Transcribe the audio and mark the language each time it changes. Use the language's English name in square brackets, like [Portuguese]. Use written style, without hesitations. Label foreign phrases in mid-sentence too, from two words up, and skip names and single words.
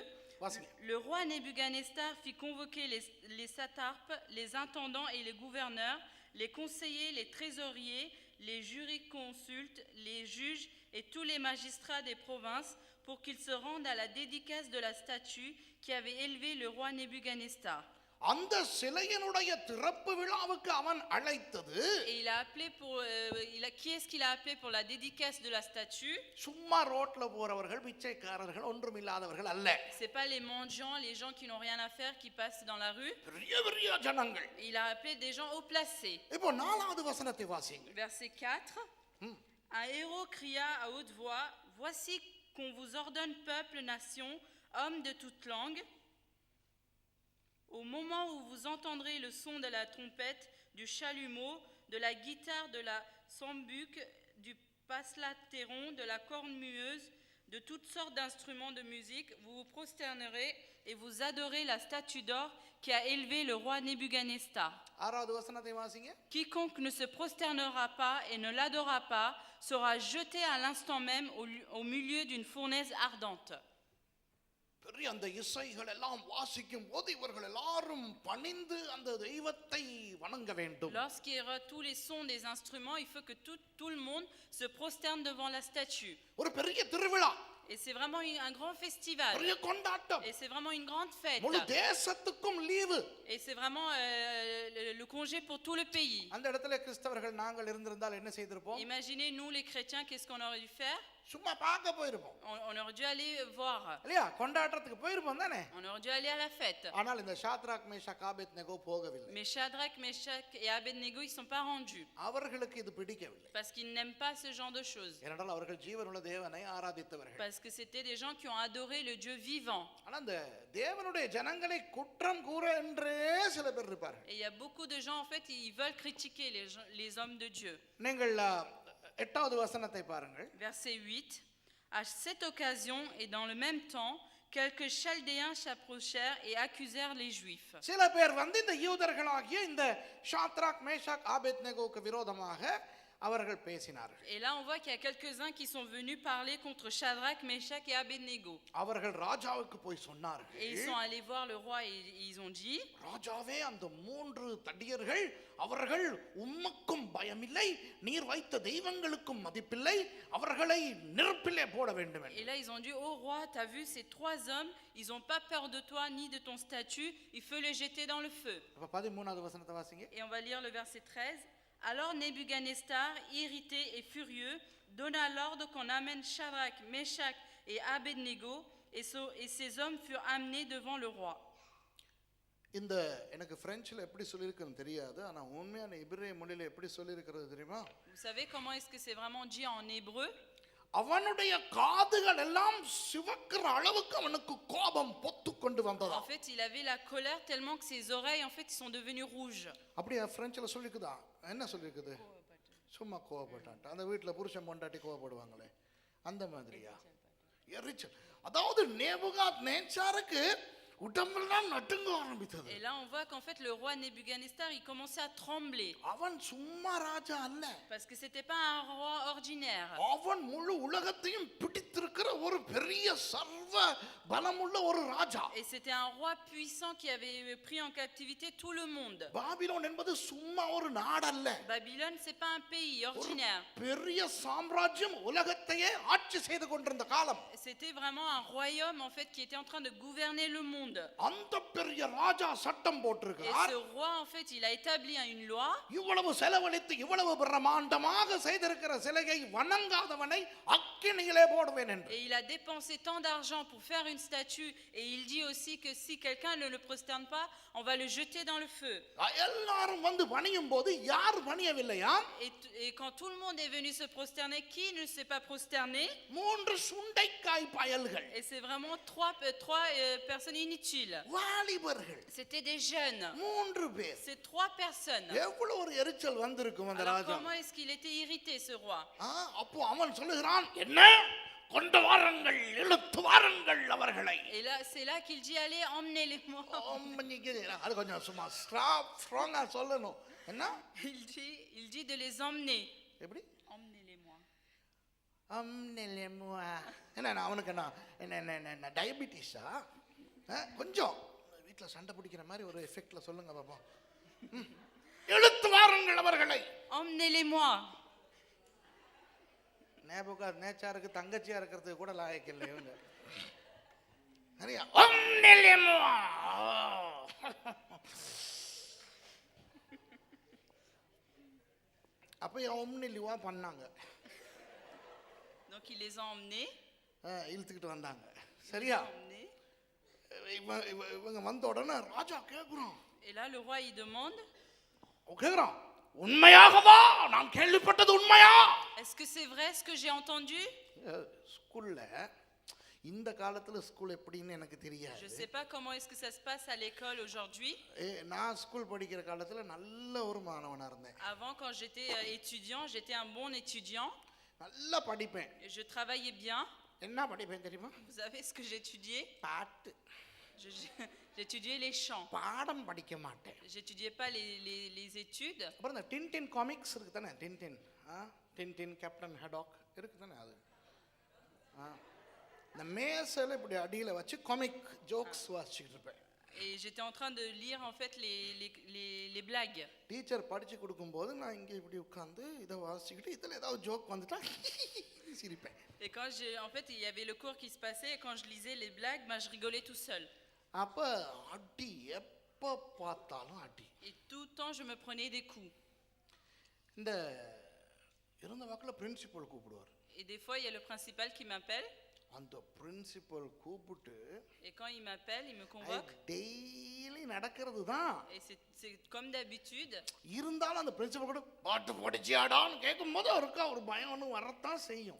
[French] Le roi Nebuchadnezzar fit convoquer les satrapes, les intendants et les gouverneurs, les conseillers, les trésoriers, les jurisconsultes, les juges et tous les magistrats des provinces pour qu'ils se rendent à la dédicace de la statue qui avait élevé le roi Nebuchadnezzar. [Tamil] அந்த சிலையினுடைய திறப்பு விழாவுக்கு அவன் அழைத்தது. [French] Et il a appelé qui est-ce qu'il a appelé pour la dédicace de la statue? [Tamil] சும்மா ரோட்ல போறவர்கள், பிச்சைக்காரர்கள், ஒன்றுமில்லாதவர்கள் அல்ல. [French] C'est pas les mendiants, les gens qui n'ont rien à faire qui passent dans la rue. [Tamil] பெரிய ஜனங்கள். [French] Il a appelé des gens haut placés. [Tamil] இப்போ 4வது வசனத்தை வாசிங்க. [French] Verset 4. Un héros cria à haute voix, voici qu'on vous ordonne peuple, nation, hommes de toute langue. Au moment où vous entendrez le son de la trompette, du chalumeau, de la guitare, de la sambuc, du paslatéron, de la cornemuse, de toutes sortes d'instruments de musique, vous vous prosternerez et vous adorez la statue d'or qui a élevé le roi Nebuchadnezzar. Quiconque ne se prosternera pas et ne l'adorera pas sera jeté à l'instant même au milieu d'une fournaise ardente. [Tamil] அந்த இசைகள் எல்லாம் வாசிக்கும் போது இவர்கள் எல்லாரும் பணிந்து அந்த தெய்வத்தை வணங்க வேண்டும். [French] Lorsqu'il y aura tous les sons des instruments, il faut que tout le monde se prosterne devant la statue. [Tamil] ஒரு பெரிய திருவிழா. [French] Et c'est vraiment un grand festival. [Tamil] பெரிய கொண்டாட்டம். [French] Et c'est vraiment une grande fête. [Tamil] முழு தேசத்துக்கும் லீவு. [French] Et c'est vraiment le congé pour tout le pays. [Tamil] அந்த இடத்துல கிறிஸ்தவர்கள் நாங்கள் இருந்திருந்தால் என்ன செய்திருப்போம்? [French] Imaginez nous les chrétiens, qu'est-ce qu'on aurait dû faire? [Tamil] சும்மா பார்க்க போயிருப்போம். [French] On aurait dû aller voir. [Tamil] இல்லையா? கொண்டாட்டத்துக்கு போயிருப்போம் தானே? [French] On aurait dû aller à la fête. [Tamil] ஆனால் இந்த ஷாத்ராக் மேஷாக் ஆபேத்நேகோ போகவில்லை. [French] Mais Shadrach, Meshach et Abednego ils sont pas rendus. [Tamil] அவர்களுக்கு இது பிடிக்கவில்லை. [French] Parce qu'ils n'aiment pas ce genre de choses. [Tamil] ஏனென்றால் அவர்கள் ஜீவனுள்ள தேவனை ஆராதித்தவர்கள். [French] Parce que c'était des gens qui ont adoré le Dieu vivant. [Tamil] ஆனா அந்த தேவனுடைய ஜனங்களை குற்றம் கூற என்றே சில பேர் இருப்பார்கள். [French] Et il y a beaucoup de gens en fait ils veulent critiquer les hommes de Dieu. [Tamil] நீங்கள் 8வது வசனத்தை பாருங்கள். [French] Verset 8. À cette occasion et dans le même temps, quelques Chaldéens s'approchèrent et accusèrent les Juifs. [Tamil] சில பேர் வந்து இந்த யூதர்களாகிய இந்த ஷாத்ராக் மேஷாக் ஆபேத்நேகோவுக்கு விரோதமாக அவர்கள் பேசினார்கள். [French] Et là on voit qu'il y a quelques-uns qui sont venus parler contre Shadrach, Meshach et Abednego. [Tamil] அவர்கள் ராஜாவுக்கு போய் சொன்னார்கள். [French] Et ils sont allés voir le roi et ils ont dit, [Tamil] ராஜாவே அந்த 3 தடியர்கள் அவர்கள் உமக்கும் மதிப்பில்லை, நீர் வைத்த தெய்வங்களுக்கும் மதிப்பில்லை, அவர்களை நெருப்பிலே போட வேண்டும். [French] Et là ils ont dit au roi, t'as vu ces trois hommes, ils ont pas peur de toi ni de ton statut, il faut les jeter dans le feu. [Tamil] அப்ப 13வது வசனத்தை வாசிங்க. [French] Et on va lire le verset 13. Alors Nebuchadnezzar, irrité et furieux, donna l'ordre qu'on amène Shadrach, Meshach et Abednego, et ces hommes furent amenés devant le roi. [Tamil] இந்த எனக்கு பிரெஞ்சில் எப்படி சொல்லியிருக்குன்னு தெரியாது, ஆனா உண்மையான எபிரேய மொழியில எப்படி சொல்லியிருக்கிறது தெரியுமா? [French] Vous savez comment est-ce que c'est vraiment dit en hébreu? [Tamil] அவனுடைய காதுகள் எல்லாம் சிவக்கிற அளவுக்கு அவனுக்கு கோபம் பொத்து கொண்டு வந்ததா. [French] En fait, il avait la colère tellement que ses oreilles en fait ils sont devenues rouges. [Tamil] அப்படியே பிரெஞ்சில் சொல்லிருக்குதா? என்ன சொல்லிருக்குது? சும்மா கோபப்பட்டான். அந்த வீட்டில் புருஷன் பொண்டாட்டி கோபப்படுவாங்களே அந்த மாதிரியா? எரிச்சல். அதாவது நேபுகாத்நேச்சாருக்கு உடம்பெல்லாம் நடுங்க ஆரம்பித்தது. [French] Et là on voit qu'en fait le roi Nebuchadnezzar il commençait à trembler. [Tamil] அவன் சும்மா ராஜா அல்ல. [French] Parce que c'était pas un roi ordinaire. [Tamil] அவன் முழு உலகத்தையும் பிடித்திருக்கிற ஒரு பெரிய சர்வ பலமுள்ள ஒரு ராஜா. [French] Et c'était un roi puissant qui avait pris en captivité tout le monde. [Tamil] பாபிலோன் என்பது சும்மா ஒரு நாடு அல்ல. [French] Babylone c'est pas un pays ordinaire. [Tamil] பெரிய சாம்ராஜ்யம் உலகத்தையே ஆட்சி செய்து கொண்டிருந்த காலம். [French] C'était vraiment un royaume en fait qui était en train de gouverner le monde. [Tamil] அந்த பெரிய ராஜா சட்டம் போட்டிருக்கிறார். [French] Et ce roi en fait il a établi une loi. [Tamil] இவ்வளவு செலவழித்து இவ்வளவு பிரம்மாண்டமாக செய்திருக்கிற சிலையை வணங்காதவனை அக்கினியிலே போடுவேன் என்று. [French] Et il a dépensé tant d'argent pour faire une statue, et il dit aussi que si quelqu'un ne le prosterne pas, on va le jeter dans le feu. [Tamil] எல்லாரும் வந்து பணியும் போது யார் பணியவில்லையா? [French] Et quand tout le monde est venu se prosterner, qui ne s'est pas prosterné? [Tamil] மூன்று சுண்டைக்காய் பயல்கள். [French] Et c'est vraiment trois personnes inutiles. [Tamil] வாலிபர்கள். [French] C'était des jeunes. [Tamil] மூன்று பேர். [French] C'est trois personnes. [Tamil] எவ்வளவு ஒரு எரிச்சல் வந்திருக்கும் அந்த ராஜா. [French] Comment est-ce qu'il était irrité ce roi? [Tamil] அப்போ அவன் சொல்லுகிறான், என்ன கொண்டு வாருங்கள், இழுத்து வாருங்கள் அவர்களை. [French] Et là c'est là qu'il dit allez emmenez-les-moi. [Tamil] அது கொஞ்சம் சும்மா ஸ்ட்ராங்கா சொல்லணும். என்ன? [French] Il dit de les emmener. [Tamil] எப்படி? [French] Emmenez-les-moi. Emmenez-les-moi. [Tamil] என்ன அவனுக்கு என்ன டயபிட்டிஸா? கொஞ்சம் வீட்டில் சண்டை பிடிக்கிற மாதிரி ஒரு எஃபெக்ட்ல சொல்லுங்க பாப்போம். இழுத்து வாருங்கள் அவர்களை. [French] Emmenez-les-moi. [Tamil] நேபுகாத்நேச்சாருக்கு தங்கச்சியா இருக்கிறதுக்கு கூட லாயக்கு இல்லை இவங்க. சரியா? [French] Emmenez-les-moi. [Tamil] அப்ப ஒம்னிலிவா பண்ணாங்க. [French] Donc il les a emmenés. [Tamil] இழுத்துக்கிட்டு வந்தாங்க. சரியா? இவங்க வந்த உடனே ராஜா கேக்குறான். [French] Et là le roi il demande. [Tamil] கேக்குறான், உண்மையாகவா நான் கேள்விப்பட்டது உண்மையா? [French] Est-ce que c'est vrai ce que j'ai entendu? [Tamil] ஸ்கூல்ல இந்த காலத்துல ஸ்கூல் எப்படின்னு எனக்கு தெரியாது. [French] Je sais pas comment est-ce que ça se passe à l'école aujourd'hui. [Tamil] நான் ஸ்கூல் படிக்கிற காலத்துல நல்ல ஒரு மாணவனா இருந்தேன். [French] Avant quand j'étais étudiant, j'étais un bon étudiant. [Tamil] நல்லா படிப்பேன். [French] Je travaillais bien. [Tamil] என்ன படிப்பேன் தெரியுமா? [French] Vous savez ce que j'étudiais? [Tamil] பாட்டு. [French] J'étudiais les chants. [Tamil] பாடம் படிக்க மாட்டேன். [French] J'étudiais pas les études. [Tamil] அப்புறம் இந்த டின்டின் காமிக்ஸ் இருக்கு தானே, டின்டின் கேப்டன் ஹடாக் இருக்கு தானே, அது இந்த மேசையில் இப்படி அடியில் வச்சு [English] comic jokes [Tamil] வாசிச்சுக்கிட்டு இருப்பேன். [French] Et j'étais en train de lire en fait les blagues. [Tamil] டீச்சர் படிச்சு கொடுக்கும்போது நான் இங்கே இப்படி உட்காந்து இதை வாசிச்சுக்கிட்டு இதில் ஏதாவது ஜோக் வந்துட்டா சிரிப்பேன். [French] Et quand en fait il y avait le cours qui se passait et quand je lisais les blagues, je rigolais tout seul. [Tamil] அப்போ அடி, எப்போ பார்த்தாலும் அடி. [French] Et tout le temps je me prenais des coups. [Tamil] இந்த இருந்த வாக்கில் பிரின்சிபல் கூப்பிடுவார். [French] Et des fois il y a le principal qui m'appelle. [Tamil] அந்த பிரின்சிபல் கூப்பிட்டு [French] et quand il m'appelle il me convoque. [Tamil] டெய்லி நடக்கிறது தான். [French] Et c'est comme d'habitude. [Tamil] இருந்தாலும் அந்த பிரின்சிபல் கூட பாட்டு படிச்சியாடான்னு கேட்கும்போது அவருக்கு ஒரு பயம் ஒன்று வரத்தான் செய்யும்.